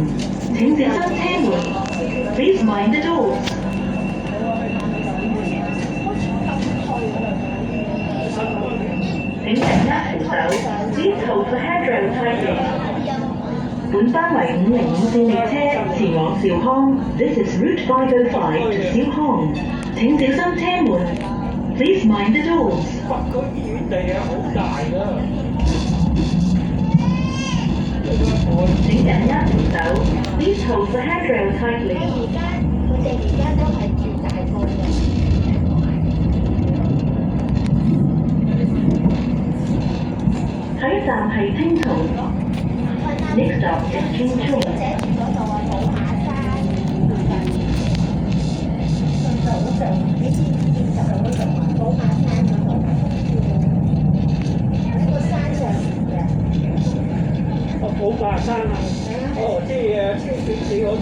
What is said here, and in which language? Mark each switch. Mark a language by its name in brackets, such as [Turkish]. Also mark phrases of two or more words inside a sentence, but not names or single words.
[Cantonese] 請小心車門。 [English] Please mind the doors。 [Cantonese] 請緊握扶手。 [English] Please hold the handrail tightly。 [Cantonese] 本班為505線列車前往兆康 [English] This is Route 505 to [Cantonese] 兆康。請小心車門。 [English] Please mind the doors。 [Cantonese] 北區醫院地啊，好大㗎。請緊握扶手。 [English] Please hold the handrail tightly。 [Cantonese] 佢哋而家都係住大埔嘅。下一站係青松。 [English] Next stop is [Cantonese] 青松。寫住嗰度啊，寶馬山早上你知唔知就係嗰度寶馬山嗰度喺個山上面嘅。哦，寶馬山啊！哦，即係清水寺嗰度。